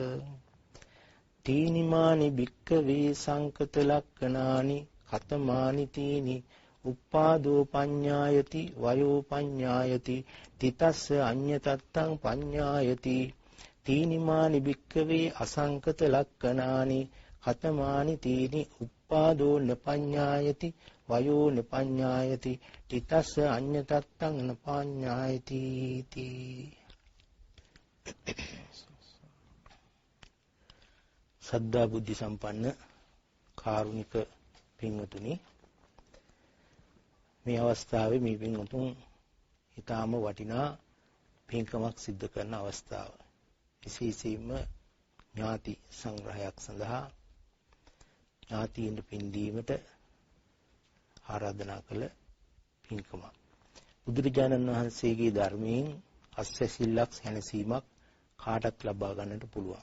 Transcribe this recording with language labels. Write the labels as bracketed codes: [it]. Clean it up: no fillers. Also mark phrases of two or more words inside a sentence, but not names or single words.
[pi] තීනිමානි භික්ඛවේ සංකත ලක්ඛනානි කතමානි තීනි උප්පාදෝ පඤ්ඤායති වයෝ පඤ්ඤායති තිතස්ස අඤ්ඤතත්තං පඤ්ඤායති තීනිමානි භික්ඛවේ අසංකත ලක්ඛනානි කතමානි තීනි උප්පාදෝ නපඤ්ඤායති වයෝ නපඤ්ඤායති තිතස්ස අඤ්ඤතත්තං නපඤ්ඤායති තී [si] සද්ධා බුද්ධ සම්පන්න කාරුණික පින්වතුනි මේ අවස්ථාවේ මේ පින්වතුන් ඊටාම වටිනා පින්කමක් සිද්ධ කරන අවස්ථාව විශේෂයෙන්ම ඥාති සංග්‍රහයක් සඳහා ඥාතීන් පින් දීමට ආරාධනා කළ පින්කමක් බුදුරජාණන් වහන්සේගේ ධර්මයෙන් අස්වැසිල්ලක් සැනසීමක් කාටත් ලබා ගන්නට පුළුවන්.